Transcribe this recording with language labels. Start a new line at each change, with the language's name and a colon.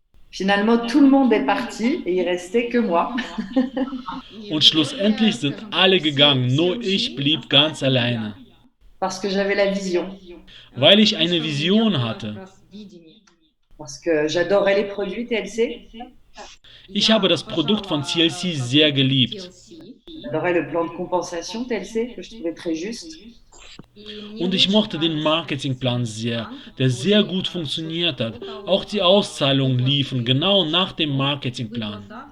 French: Finalement, tout le monde est parti et il restait que moi.
German: Und schlussendlich sind alle gegangen, nur ich blieb ganz alleine,
French: Parce que j'avais la vision.
German: weil ich eine Vision hatte.
French: Parce que j'adorais les produits TLC.
German: Ich habe das Produkt von TLC sehr geliebt.
French: J'adorais le plan de compensation TLC, que je trouvais très juste.
German: Und ich mochte den Marketingplan sehr, der sehr gut funktioniert hat. Auch die Auszahlungen liefen genau nach dem Marketingplan.